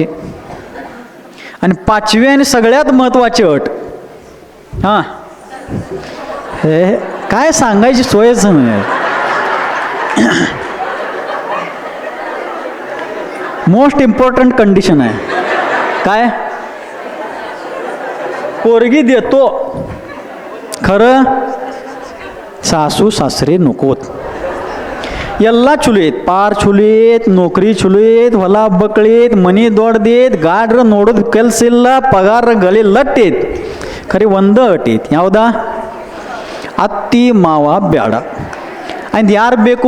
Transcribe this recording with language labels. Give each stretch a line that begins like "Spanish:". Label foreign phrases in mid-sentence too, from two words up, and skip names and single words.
Marathi: आणि 5वी आणि सगळ्यात महत्त्वाची अट, हां हे काय सांगायची सोयच नाही.
English: most important condition आहे.
Marathi: काय? पोरगी देतो खरं सासू सासरे नकोत.
Kannada: ಎಲ್ಲ ಚುಲು ಐತ್, ಪಾರ್ ಚುಲು ಐತ್, ನೌಕರಿ ಚುಲು ಐತ್, ಹೊಲ ಬಕ್ಕಳಿ ಐತ್, ಮನಿ ದೊಡ್ಡದೈತ್, ಗಾಡ್ರ ನೋಡೋದು ಕೆಲಸ ಇಲ್ಲ, ಪಗಾರ ಗಲಿ ಲಟ್ ಐತ್. ಖರೆ ಒಂದ ಅಟ್ ಐತಿ, ಯಾವ್ದಾ? ಅತ್ತಿ ಮಾವ ಬ್ಯಾಡ ಅಂದ್ ಯಾರು ಬೇಕು?